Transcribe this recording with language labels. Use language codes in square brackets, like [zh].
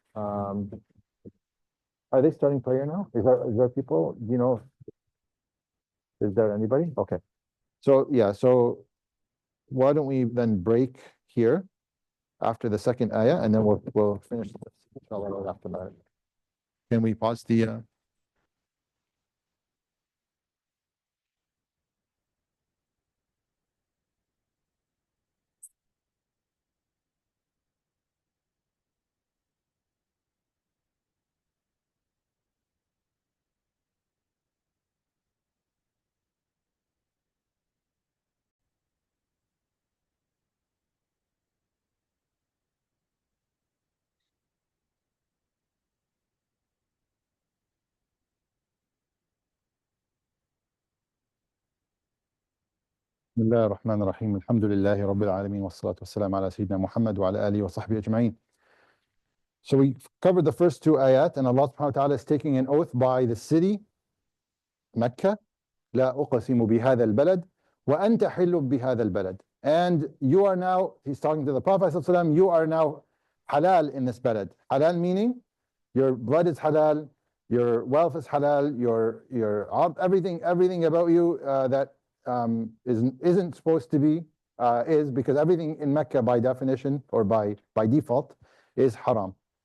[en] Are they starting prayer now? Is there people? Is there anybody? Okay. So yeah, so why don't we then break here after the second ayah, and then we'll finish this, inshallah, right after that. Can we pause the [ar] بسم الله الرحمن الرحيم الحمد لله رب العالمين والصلاة والسلام على سيدنا محمد وعلى آله وصحبه أجمعين. [en] So we covered the first two ayat, and Allah subhanahu wa ta'ala is taking an oath by the city, Mecca. [ar] لا أقسم بهذا البلد وأنت حل بهذا البلد. [en] And you are now, he's talking to the Prophet ﷺ, you are now halal in this balad. Halal meaning your blood is halal, your wealth is halal, your everything about you that isn't supposed to be is, because everything in Mecca by definition or by default is haram.